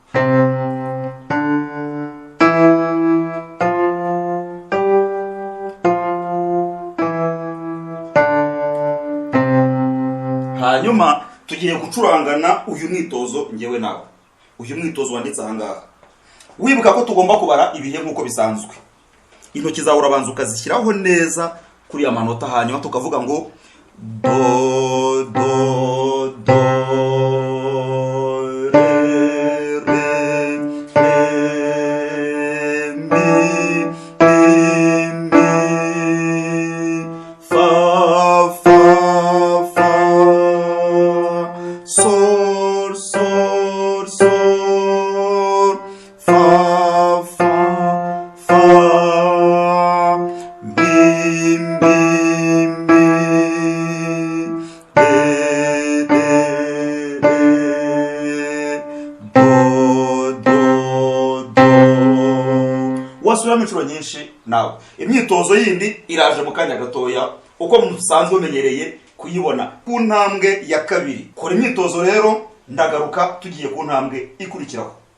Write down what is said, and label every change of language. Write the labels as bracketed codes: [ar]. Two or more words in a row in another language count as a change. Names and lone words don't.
[rw] Hanyuma tugiye gucurangana uyu mwitozo ngewe nawe. Uyu mwitozo wanditse ahangaha. Wibuka ko tugomba kubara ibihe nk'uko bisanzwe. Intoki zawe urabanza ukazishyiraho neza kuri amanota hanyuma tukavuga ngo do do do re re re mi mi mi fa fa fa sol sol sol fa fa fa mi mi mi re re re do do do. Wasubiramo inshuro nyinshi nawe. Imyitozo yindi iraje mu kanya gatoya uko musanzwe umenyereye kuyibona ku ntambwe ya kabiri. Kora imyitozo rero ndagaruka tugiye ku ntambwe ikurikiraho.